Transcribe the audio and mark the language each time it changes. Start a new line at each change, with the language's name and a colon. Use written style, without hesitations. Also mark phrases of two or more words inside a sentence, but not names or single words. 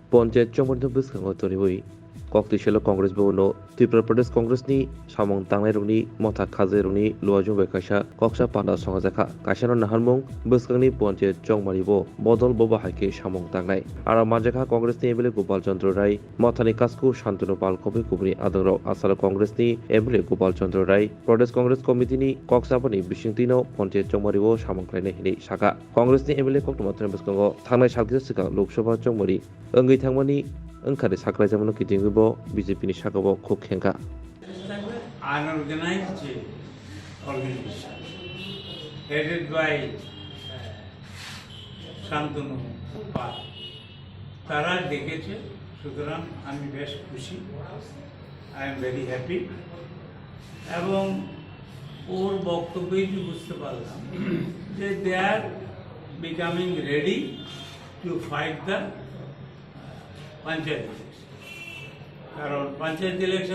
Kok Borok: पन्चायत चमरनो बसखाङाव तनिबोई कक्तिसेल कांग्रेस भवनो त्रिपुरा प्रदेश कांग्रेसनि सामं तांनायरंनि मथा खाजेरंनि लुवाजुं बेखायसा कक्सा पाना संगाजाखा कायसानो नाहारमुं बसखांनि पन्चायत चंमारिबो बदल बबा हाइके सामं तांनाय आरो मानजाखा कांग्रेसनि एमएलए गोपाल चंद्र राय मथानि कासकु शान्तनु पाल कबि कुबनि आदंराव आसार कांग्रेसनि एमएलए गोपाल चंद्र राय प्रदेश कांग्रेस कमिटिनि कक्सापानि बिसिंतिनो पन्चायत चंमारिबो सामंख्लायनाय हिनै साखा कांग्रेसनि एमएलए कक्टमाथ्रानि बसखाङाव थांनाय सालखिसा सिगां लोकसभा चंमारि ओंगै थांमानि ओंखारि साख्लायजामोन किदिंबो बीजेपी नि शाखाबो खुब खेंखा
English: unorganized organization headed by
Bangla: শান্তনু পাল তারা ডেকেছে সুতরাং আমি বেশ খুশি
English: I am very happy
Bangla: এবং ওর বক্তব্যেই বুঝতে পারলাম যে
English: they are becoming ready to fight the panchayat
Bangla: কারণ পঞ্চায়েত ইলেকশন